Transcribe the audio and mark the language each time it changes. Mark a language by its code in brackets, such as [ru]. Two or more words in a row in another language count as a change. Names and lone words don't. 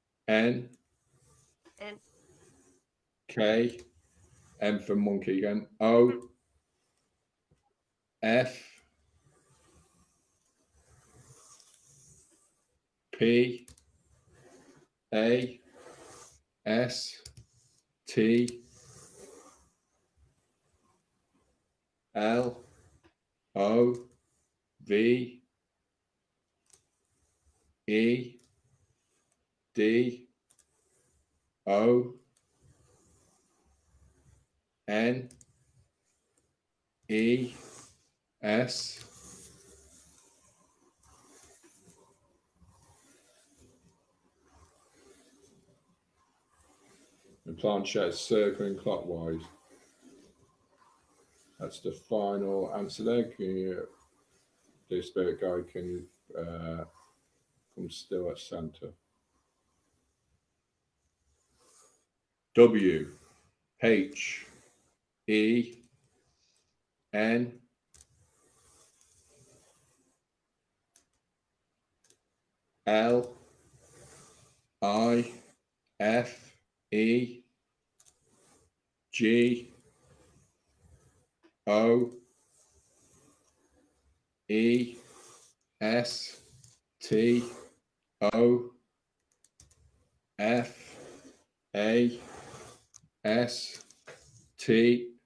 [en] N N. K, M for monkey again, O F P A S T L O V E D O N E S the planchette is circling clockwise. That's the final answer there. Can you, the spirit guide, can you come still at center? W H E N L I F E G O E S T O F A S T